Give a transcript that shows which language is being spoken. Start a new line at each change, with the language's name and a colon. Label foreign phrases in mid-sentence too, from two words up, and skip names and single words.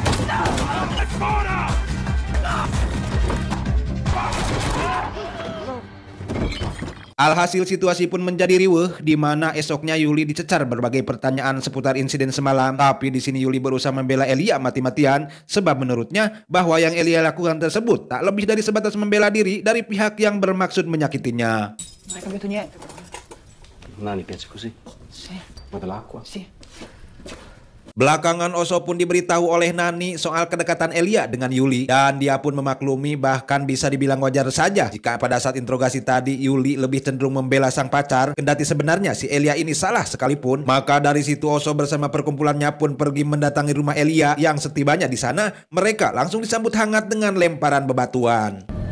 Indonesian: Alhasil situasi pun menjadi riuh, di mana esoknya Yuli dicecar berbagai pertanyaan seputar insiden semalam. Tapi di sini Yuli berusaha membela Elia mati-matian, sebab menurutnya bahwa yang Elia lakukan tersebut tak lebih dari sebatas membela diri dari pihak yang bermaksud menyakitinya.
Italian: Hai, cambiato niente. Nani piace così? Sì, Ma dell'acqua? sì.
Indonesian: Belakangan Oso pun diberitahu oleh Nani soal kedekatan Elia dengan Yuli, dan dia pun memaklumi, bahkan bisa dibilang wajar saja jika pada saat interogasi tadi Yuli lebih cenderung membela sang pacar, kendati sebenarnya si Elia ini salah sekalipun. Maka dari situ Oso bersama perkumpulannya pun pergi mendatangi rumah Elia, yang setibanya di sana mereka langsung disambut hangat dengan lemparan bebatuan.